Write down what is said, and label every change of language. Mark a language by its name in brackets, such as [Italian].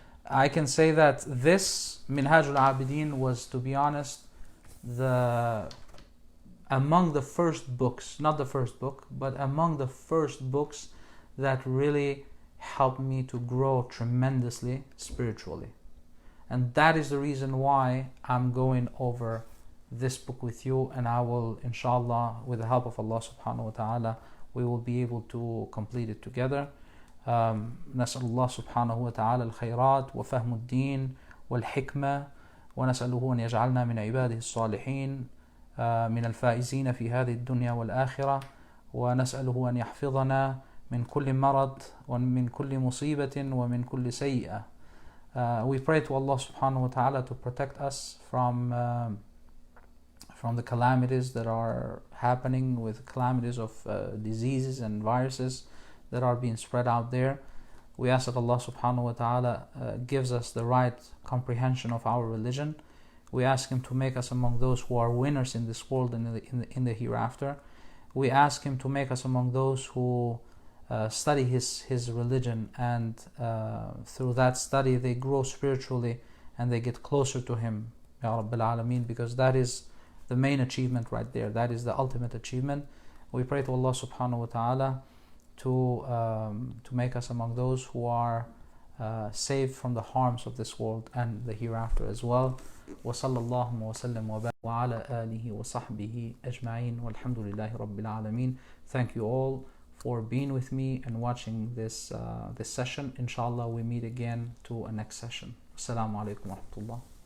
[English] I can say that this Minhaj al-Abidin was, to be honest, among the first books, not the first book, but among the first books that really helped me to grow tremendously spiritually. And that is the reason why I'm going over this book with you, and I will, inshallah, with the help of Allah subhanahu wa ta'ala, we will be able to complete it together. [Arabic] نسأل الله سبحانه وتعالى الخيرات وفهم الدين والحكمة، ونسأله أن يجعلنا من عباده الصالحين من الفائزين في هذه الدنيا والآخرة، ونسأله أن يحفظنا من كل مرض ومن كل مصيبة ومن كل سيئة. [English] We pray to Allah subhanahu wa ta'ala to protect us from the calamities that are happening, with calamities of diseases and viruses that are being spread out there. We ask that Allah subhanahu wa ta'ala gives us the right comprehension of our religion. We ask Him to make us among those who are winners in this world and in the hereafter. We ask Him to make us among those who study His religion, and through that study they grow spiritually and they get closer to Him, Ya Rabbil Alameen, because that is the main achievement right there. That is the ultimate achievement. We pray to Allah subhanahu wa ta'ala to make us among those who are saved from the harms of this world and the hereafter as well. [Arabic] وصلى الله وسلم وبارك وعلى آله وصحبه أجمعين والحمد لله رب العالمين. [English] Thank you all for being with me and watching this session. Inshallah, we meet again to a next session. Assalamu alaikum wa rahmatullah.